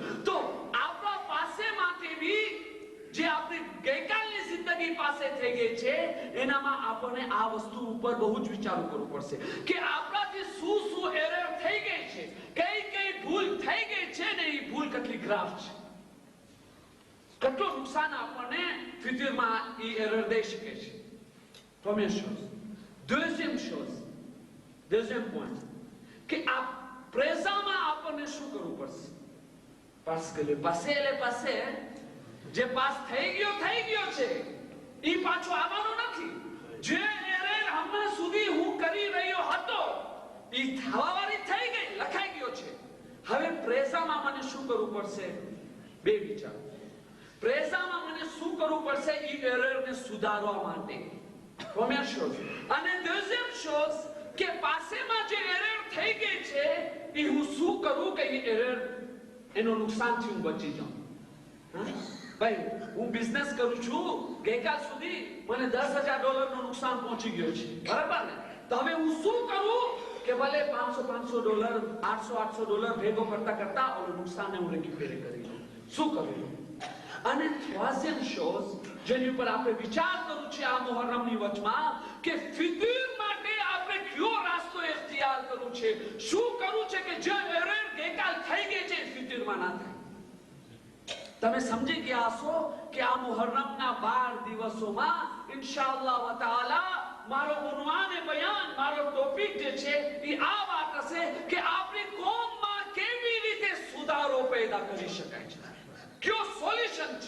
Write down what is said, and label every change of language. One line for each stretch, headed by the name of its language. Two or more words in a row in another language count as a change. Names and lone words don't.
Gujarati: તો આપણા પાસે માટે બી જે આપણી ગઈકાલની જિંદગી પાસે થઈ ગઈ છે એનામાં આપણને આ વસ્તુ ઉપર બહુ જ વિચાર કરવું પડશે કે આપણાથી શું શું એરર થઈ ગઈ છે, કઈ કઈ ભૂલ થઈ ગઈ છે ને એ ભૂલ કેટલી ગ્રાફ છે, કેટલું નુકસાન આપણને ફ્યુચરમાં એ એરર દઈ શકે છે.
French: Première chose. Deuxième chose, deuxième point
Gujarati: કે આ પ્રેઝામાં આપણને શું કરવું પડશે?
French: parce que le passé
Gujarati: જે પાસ થઈ ગયો છે એ પાછો આવવાનો નથી. જે એરર હમણાં સુધી હું કરી રહ્યો હતો એ થવાવાળી થઈ ગઈ, લખાઈ ગયો છે. હવે પ્રેઝામાં મને શું કરવું પડશે? બે વિચાર. પ્રેઝામાં મને શું કરવું પડશે એ એરરને સુધારવા માટે?
French: première chose.
Gujarati: અને
French: deuxième chose
Gujarati: કે પાસેમાં જે એરર થઈ ગઈ છે એ હું શું કરું કે એ એરર એનો નુકસાનથી હું બચી જાઉં. ભાઈ હું બિઝનેસ કરું છું, ગઈકાલ સુધી મને $10,000 નું નુકસાન પહોંચી ગયો છે, બરાબર ને? તો હવે હું શું કરું કે ભલે $500 $800 ભેગો કરતા ઓલું નુકસાનને હું રેક્ટિફાય કરી લઉં. શું કરું? અને
French: troisième chose
Gujarati: જેની ઉપર આપણે વિચાર કરવું છે આ મુહર્રમની વચમાં કે ફિતર માટે આપણે કયો રસ્તો ઇખ્તિયાર કરવું છે, શું કરવું છે કે જે એરર ગઈકાલ થઈ ગઈ છે ફિતરમાં ના થાય. તમે સમજી ગયા હશો કે આ મુહર્રમના 12 દિવસોમાં
Arabic: إن شاء الله وتعالى
Gujarati: મારો ઉન્વાન બયાન, મારો ટોપિક જે છે એ આ વાત હશે કે આપણી કોમમાં કેવી રીતે સુધારો પેદા કરી શકાય છે, કયો સોલ્યુશન છે.